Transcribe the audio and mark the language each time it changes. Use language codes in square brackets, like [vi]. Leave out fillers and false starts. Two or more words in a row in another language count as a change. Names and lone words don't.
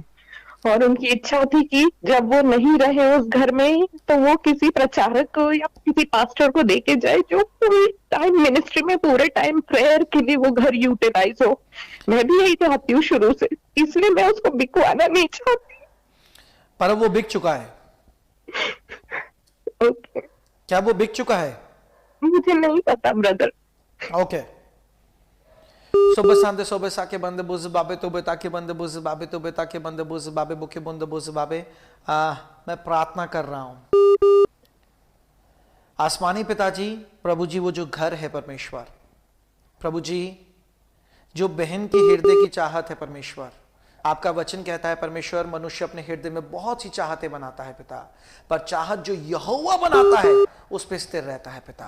[hi] और उनकी इच्छा थी कि जब वो नहीं रहे उस घर में, तो वो किसी प्रचारक को या किसी पास्टर को देके जाए, जो पूरे टाइम मिनिस्ट्री में, पूरे टाइम प्रेयर के लिए वो घर यूटिलाइज हो। मैं भी यही चाहती हूँ शुरू से, इसलिए मैं उसको बिकवाना नहीं चाहती। पर वो बिक चुका है। ओके, क्या वो बिक चुका है? मुझे नहीं पता ब्रदर। ओके। सोबे सांदे सोबे साके बंदे बुज बाबे तोबे ताके बंदे बुज बाबे तोबे ताके बंदे बुज बाबे बुके बंदे बुज बाबे। मैं प्रार्थना कर रहा हूं, आसमानी पिताजी, प्रभु जी, वो जो घर है परमेश्वर, प्रभु जी, जो बहन की हृदय की चाहत है परमेश्वर, आपका वचन कहता है परमेश्वर, मनुष्य अपने हृदय में बहुत सी चाहतें बनाता है पिता, पर चाहत जो यहोवा बनाता है उस पर स्थिर रहता है पिता।